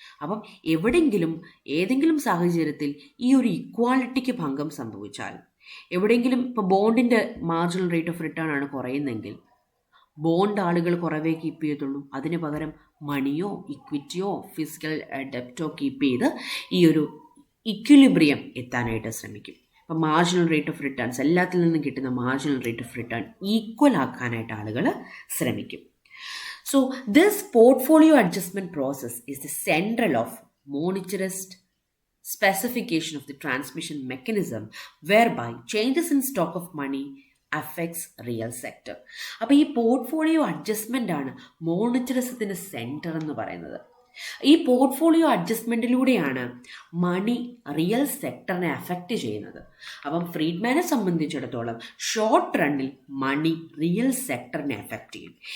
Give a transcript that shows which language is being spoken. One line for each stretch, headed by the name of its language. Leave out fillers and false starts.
Malayalam: അപ്പം ഏതെങ്കിലും സാഹചര്യത്തിൽ ഈ ഒരു ഇക്വാളിറ്റിക്ക് ഭംഗം സംഭവിച്ചാൽ എവിടെയെങ്കിലും ഇപ്പോൾ ബോണ്ടിൻ്റെ മാർജിനൽ റേറ്റ് ഓഫ് റിട്ടേൺ ആണ് കുറയുന്നതെങ്കിൽ ബോണ്ട് ആളുകൾ കുറവേ കീപ്പ് ചെയ്യത്തുള്ളൂ. അതിന് പകരം മണിയോ ഇക്വിറ്റിയോ ഫിസിക്കൽ ഡെപ്റ്റോ കീപ്പ് ചെയ്ത് ഈ ഒരു ഇക്വിലിബ്രിയം എത്താനായിട്ട് ശ്രമിക്കും. അപ്പം മാർജിനൽ റേറ്റ് ഓഫ് റിട്ടേൺസ് എല്ലാത്തിൽ നിന്നും കിട്ടുന്ന marginal rate of return equal ആക്കാനായിട്ട് ആളുകൾ ശ്രമിക്കും.
English: So this portfolio adjustment process is the central of monetarist specification of the transmission mechanism whereby changes in stock of money affects real sector.
Malayalam: അപ്പോൾ ഈ portfolio adjustment ആണ് മോണിറ്ററിസത്തിൻ്റെ centre എന്ന് പറയുന്നത്. ഈ portfolio അഡ്ജസ്റ്റ്മെൻറ്റിലൂടെയാണ് money real സെക്ടറിനെ affect ചെയ്യുന്നത്. അപ്പം ഫ്രീഡ്മാനെ സംബന്ധിച്ചിടത്തോളം short റണ്ണിൽ money real സെക്ടറിനെ affect ചെയ്യും.